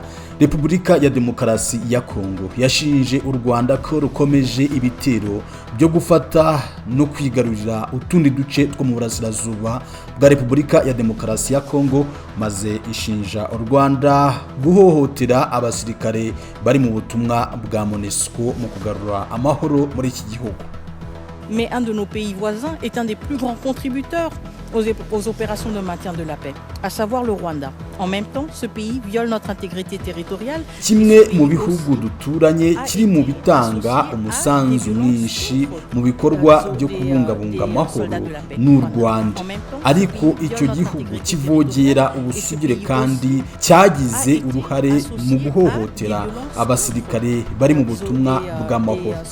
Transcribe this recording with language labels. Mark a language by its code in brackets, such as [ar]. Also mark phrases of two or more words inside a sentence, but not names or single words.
[rw] Repubulika ya Demokarasi ya Kongo yashinje u Rwanda ko rukomeje ibitero byo gufata no kwigarurira utundi duce two mu burasirazuba bwa Repubulika ya Demokarasi ya Kongo, maze ishinja u Rwanda guhohotera abasirikare bari mu butumwa bwa MONUSCO mu kugarura amahoro muri iki gihugu. [fr] Mais un de nos pays voisins est un des plus grands contributeurs aux opérations de maintien de la paix, à savoir le Rwanda. En même temps, ce pays viole notre intégrité territoriale. [rw] Kimwe mu bihugu duturanye kiri mu bitanga umusanzu mwinshi mu bikorwa byo kubungabunga amahoro n'u Rwanda, ariko icyo gihugu kivogera ubusugire kandi cyagize uruhare mu guhohotera abasirikare bari mu butumwa bw'amahoro.